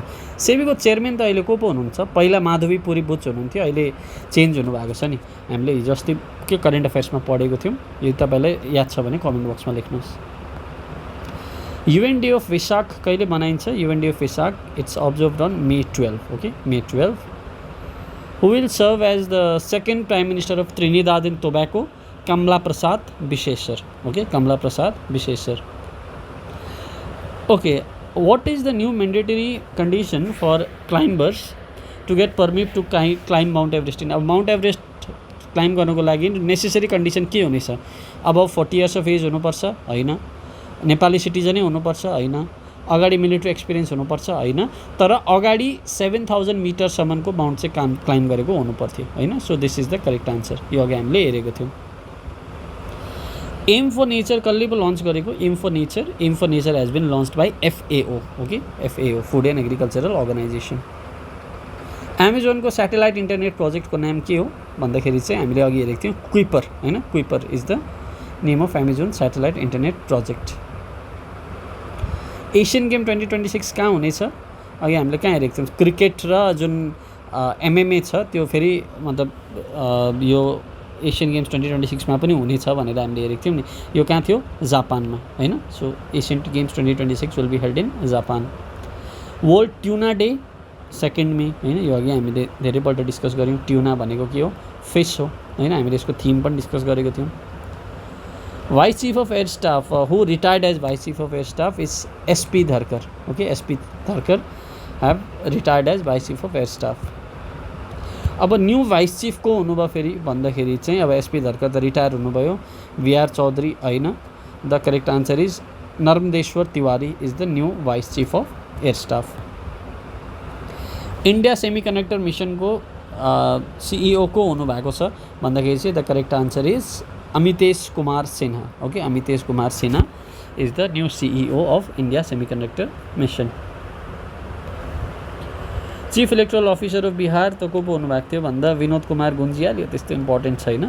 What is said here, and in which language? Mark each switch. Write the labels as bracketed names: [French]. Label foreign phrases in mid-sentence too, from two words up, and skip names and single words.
[Nepali] सेबीको चेयरम्यान त अहिले को पो हुनुहुन्छ? पहिला माधवी पुरी बुच हुनुहुन्थ्यो, अहिले चेन्ज हुनुभएको छ नि। हामीले हिजो अस्ति के [English] current affairs [Nepali] पढेको थियौँ, यो तपाईँलाई याद छ भने [English] comment box [Nepali] लेख्नुहोस्। [English] UN Day of Vesak [Nepali] कहिले मनाइन्छ? [English] UN Day of Vesak it's observed on May 12, okay, May 12. who will serve as the second prime minister of Trinidad and Tobago? कमला प्रसाद विश्वेश्वर, ओके, कमला प्रसाद विश्वेश्वर, ओके। what is the new mandatory condition for climbers to get permit to climb Mount Everest? [Nepali] अब माउन्ट एभरेस्ट क्लाइम्ब गर्नको लागि [English] necessary condition [Nepali] के हुनेछ? अब [English] 40 years of age [Nepali] हुनुपर्छ? होइन। नेपाली सिटिजनै हुनुपर्छ? होइन। अगाडि [English] military experience [Nepali] हुनुपर्छ? होइन। तर अगाडि 7000 मिटरसम्मको माउन्ट चाहिँ क्लाइम्ब गरेको हुनुपर्थ्यो होइन। [English] so this is the correct answer, [Nepali] यो अघि हामीले हेरेको थियौँ। एम फर नेचर कसले पो लन्च गरेको? [English] M for Nature has been launched by FAO, okay, FAO, Food and Agricultural Organization. [Nepali] एमाजोनको स्याटेलाइट इन्टरनेट प्रोजेक्टको नाम के हो भन्दाखेरि चाहिँ हामीले अघि हेरेको थियौँ, कुइपर होइन, [English] Kuiper is the name of Amazon satellite internet project. [Nepali] एसियन गेम 2026 कहाँ हुनेछ? अघि हामीले कहाँ हेरेको थियौँ क्रिकेट र जुन MMA छ त्यो फेरि मतलब यो एसियन गेम्स 2026 मा पनि हुनेछ भनेर हामीले हेरेको थियौँ नि, यो कहाँ थियो जापानमा हैन। [English] so Asian Games 2026 will be held in Japan. [Nepali] वर्ल्ड ट्युना डे 2 मे हैन, यो अघि हामीले धेरैपल्ट डिस्कस गऱ्यौँ। ट्युना भनेको के हो, फिस हो हैन, हामीले यसको थीम पनि डिस्कस गरेको थियौँ। [English] vice chief of air staff who retired as vice chief of air staff is SP Dharkar. okay, SP Dharkar have retired as vice chief of air staff. [Nepali] अब [English] new vice chief [Nepali] को हुनुभयो फेरि भन्दाखेरि चाहिँ अब SP धरकर त रिटायर हुनुभयो, VR चौधरी होइन। [English] the correct answer is Narmdeshwar Tiwari is the new vice chief of air staff. [Nepali] इन्डिया सेमिकन्डक्टर मिशन को CEO को हुनुभएको छ भन्दाखेरि चाहिँ [English] the correct answer is Amitesh Kumar Sinha. okay, Amitesh Kumar Sinha is the new CEO of India Semiconductor Mission. chief electoral officer of Bihar [Nepali] त को पो हुनुभएको थियो भन्दा विनोद कुमार गुन्जियाल, यो त्यस्तो इम्पोर्टेन्ट छैन।